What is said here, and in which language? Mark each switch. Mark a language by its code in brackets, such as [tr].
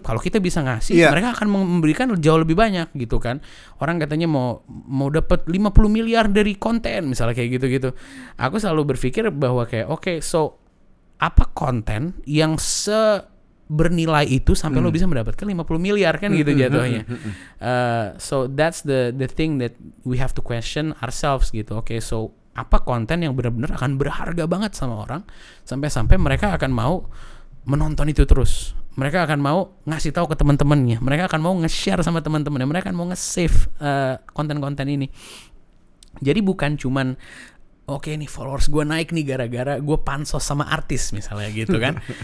[id] Kalau kita bisa ngasih, mereka akan memberikan jauh lebih banyak gitu kan. Orang katanya mau dapat 50 miliar dari konten misalnya kayak gitu-gitu. Aku selalu berpikir bahwa kayak oke, so apa konten yang bernilai itu sampai lo bisa mendapatkan 50 miliar kan gitu jatuhnya. [en] So that's the thing that we have to question ourselves gitu. [id] Oke, so apa konten yang benar-benar akan berharga banget sama orang sampai mereka akan mau menonton itu terus. Mereka akan mau ngasih tahu ke teman-temannya. Mereka akan mau nge-share sama teman-temannya. Mereka akan mau nge-save konten-konten ini. Jadi bukan cuman oke nih followers gue naik nih gara-gara gue pansos sama artis misalnya gitu kan.